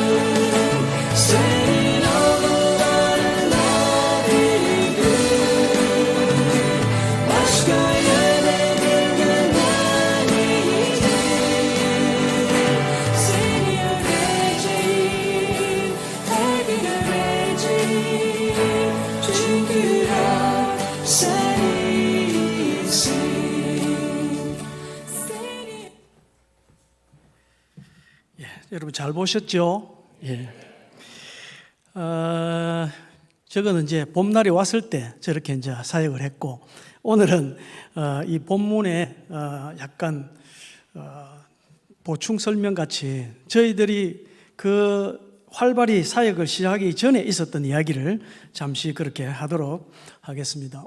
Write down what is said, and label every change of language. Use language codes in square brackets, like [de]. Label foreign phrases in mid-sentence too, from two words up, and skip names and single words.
[tr] Senin anılarında bir gün başka yerde günler iyiydi. Seni öveceğim, her gün öveceğim. Çünkü sen iyisin. [ko] 여러분 잘 보셨죠? 예. 저거는 이제 봄날이 왔을 때 저렇게 이제 사역을 했고, 오늘은 이 본문에 약간 보충 설명 같이 저희들이 그 활발히 사역을 시작하기 전에 있었던 이야기를 잠시 그렇게 하도록 하겠습니다.